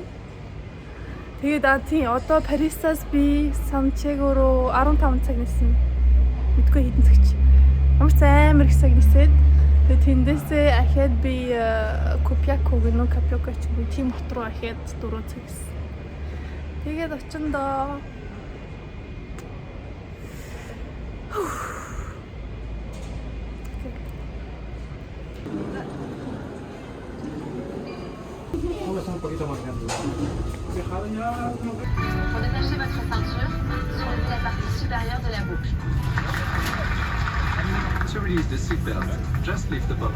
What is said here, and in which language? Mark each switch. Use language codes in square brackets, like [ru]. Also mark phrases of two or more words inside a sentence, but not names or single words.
[mn] Тэгээд тийм одоо Парисаас би Сантьяго руу 15 цаг нисэн. Мэдгүй хэдэн цаг чи. Ямар ч амар их цаг нисээд тэгээд тэндээсээ ахаад би Копьяко гэнэ үү Капьяко ч үгүй тийм хот руу ахаад 4 цаг нисэн. Тэгээд очиндоо [es] Un poquito más grande. [fr] Détachez votre ceinture, soulevez la partie supérieure de la boucle. [en] To release the seatbelt, just lift the bubble.